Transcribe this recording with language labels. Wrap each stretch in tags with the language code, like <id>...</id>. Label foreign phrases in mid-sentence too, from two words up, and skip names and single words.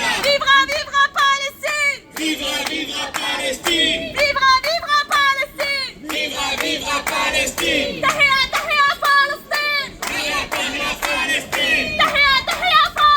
<fr>Vivra, vivra Palestine! Vivra, vivra Palestine! Vivra, vivra Palestine! Vivra, vivra Palestine!</fr> <ar>تحيا تحيا فلسطين! تحيا تحيا فلسطين! تحيا تحيا</ar>